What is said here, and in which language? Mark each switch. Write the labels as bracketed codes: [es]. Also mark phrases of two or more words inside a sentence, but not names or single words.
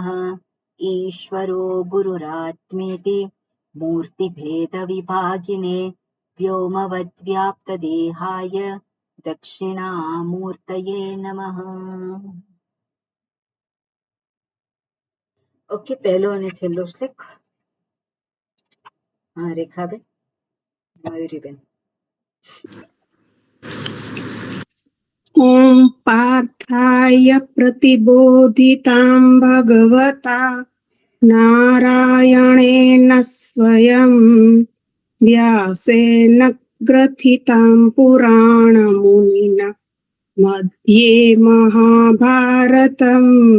[sa] ईश्वरो गुरुरात्मेति मूर्तिभेदविभागिने, व्योमवद्व्याप्तदेहाय दक्षिणामूर्तये नमः। [gu] ओके, पहलो અને છેલ્લો શ્લોક. હા, રેખાબેન, મયુરીબેન. [sa] ॐ पार्थाय प्रतिबोधितां भगवता नारायणेन स्वयं, व्यासेन ग्रथितां पुराणमुनिना मध्ये महाभारतम्,